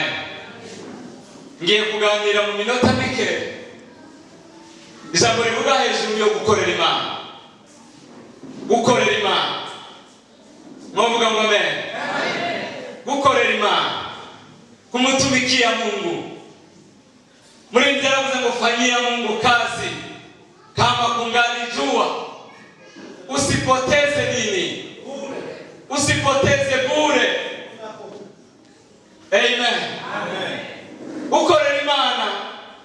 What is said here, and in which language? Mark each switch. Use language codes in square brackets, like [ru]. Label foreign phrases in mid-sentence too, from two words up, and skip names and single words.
[rw] Ngiye kuganira mu minota mike ijambo rivuga hejuru yo gukorera Imana. Gukorera Imana. Mwavuga ngo amen. Gukorera Imana, kumutumikia Mungu. Muri ndaravuze ngo [sw] fanyia Mungu kazi kama kungali jua. Usipoteze nini? Usipoteze bure. [rw] Amen. Amen. Ukorera Imana